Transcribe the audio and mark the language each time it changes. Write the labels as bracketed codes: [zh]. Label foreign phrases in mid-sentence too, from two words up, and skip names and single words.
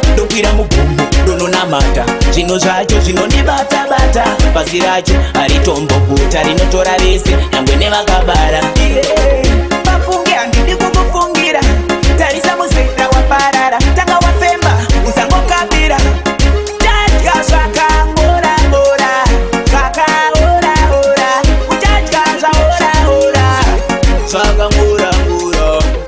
[sn] Ndokwira mugomo, ndononamata. Zvino zvacho zvinondibata-bata. Pasi racho haritombo guta rinotora vese, nyangwe nevakabara. [en] Yeah. [sn] Vafunge handidi kukufungira. Tarisa muzera waparara. Tanga wafemba, usangokabira. Uchadya zvakaora-ora. Zvakaora-ora. Uchadya zvaora-ora. Zvakaora-ora.